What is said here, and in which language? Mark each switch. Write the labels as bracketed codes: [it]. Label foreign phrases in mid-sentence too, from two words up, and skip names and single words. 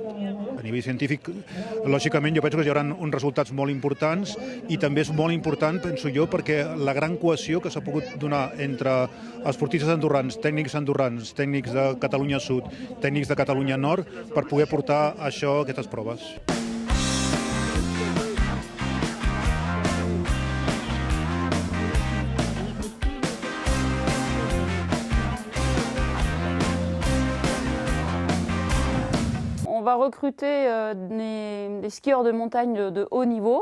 [ca] A nivell científic, lògicament, jo penso que hi haurà uns resultats molt importants i també és molt important, penso jo, perquè la gran cohesió que s'ha pogut donar entre esportistes andorrans, tècnics de Catalunya Sud, tècnics de Catalunya Nord, per poder portar això a aquestes proves. [fr] On va recruter des skieurs de montagne de haut niveau,